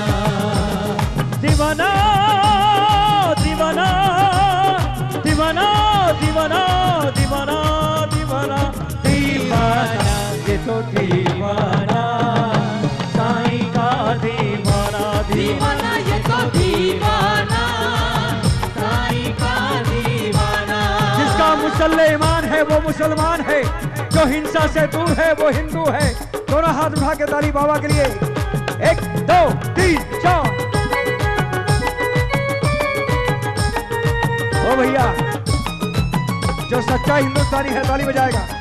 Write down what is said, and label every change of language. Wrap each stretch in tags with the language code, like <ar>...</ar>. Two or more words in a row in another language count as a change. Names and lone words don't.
<hi>दीवाना दीवाना दीवाना दीवाना दीवाना दीवाना दीवाना, ये तो दीवाना साईं का दीवाना। दीवाना ये तो दीवाना, साईं का दीवाना। जिसका मुसलमान है वो मुसलमान है, जो हिंसा से दूर है वो हिंदू है। दोनों हाथ उठा के ताली बाबा के लिए। 1 2 3 4। ओ भैया, जो सच्चा हिंदुस्तानी है ताली बजाएगा।</hi>